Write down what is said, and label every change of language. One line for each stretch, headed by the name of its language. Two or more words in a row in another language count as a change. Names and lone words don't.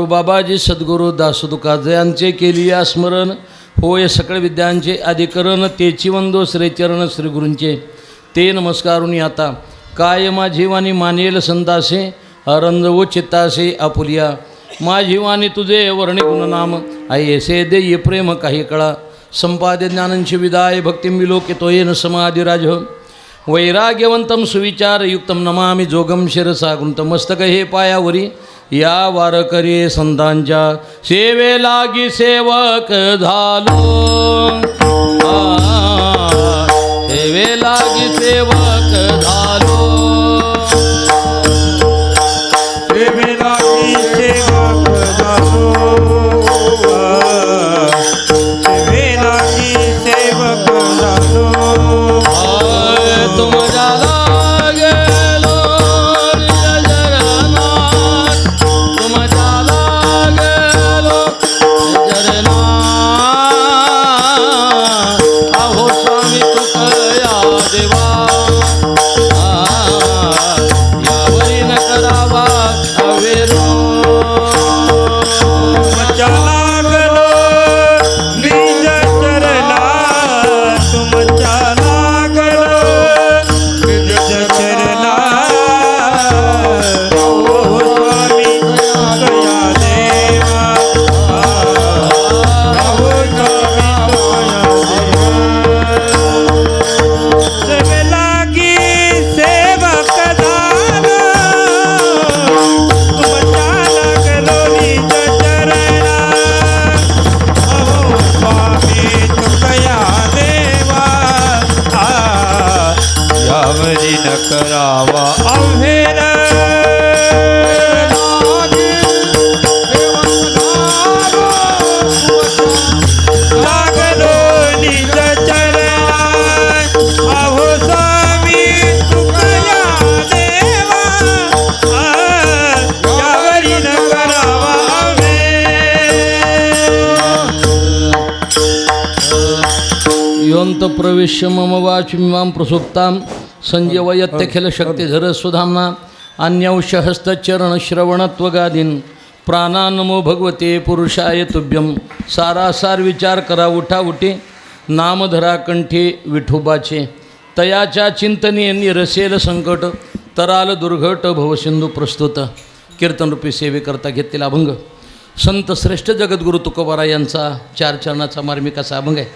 Marathi: बाबाजी सद्गुरू दास तुका, जयांचे केलिया स्मरण, होय सकळ विद्यांचे अधिकरण. तेची वंदो श्री चरण श्री गुरूंचे, ते नमस्कारून आता. काय माझी वाणी मानेल संतासे, अरंजवो चित्तासे आपुलिया. माझी वाणी तुझे वर्णे गुणनाम, ऐसे देय प्रेम काही कळा.
Sanskrit: संपाद्य ज्ञानंची विदाय, भक्तिं विलोकितोयेन समाधिराज. वैराग्यवंतं सुविचारयुक्तं नमामि जोगं शिरसा गुंत.
Marathi: मस्तक हे पायावरी या वारकरी संतांच्या, सेवे लागी सेवक झालो. सेवे लागी सेवक झालो. सेवे लागी सेवक झालो, सेवे लागी सेवक झालो. तुम जाला गेलो निज चरणात, तुम जाला गेलो निज चरणात. अहो स्वामी तुकया देवा, यावरी न करावा अवेरो. चला गलो निज चरणा, तुम चला गलो निज चरणा. ओ स्वामी दया देवा, ओ स्वामी दया देवा. सेवे लागी सेवक झालो, तुम चला गलो निज चरणा. अहो स्वामी तुकया देवा, यावरी न करावा अव्हेर. लागलो निज चरणा. अहो स्वामी तुकया देवा, यावरी न करावा अव्हेर.
Sanskrit: योऽन्त प्रविश्य मम वाचमिमां प्रसुप्तां, संजीवयत्यखिल शक्तिधर सुधाम्ना. अन्यौषहस्तचरणश्रवणत्वगादीन्, प्राणान्नमो भगवते पुरुषाय तुभ्यं.
Marathi: सारासार विचार करा उठा उठे, नामधरा कंठी विठोबाचे. तयाच्या चिंतनी निरसेल संकट, तराल दुर्घट भवसिंधू. प्रस्तुत कीर्तनरूपी सेवेकरता घेतलेला अभंग संत श्रेष्ठ जगद्गुरू तुकोबारा यांचा 4 चरणाचा मार्मिक असा अभंग आहे.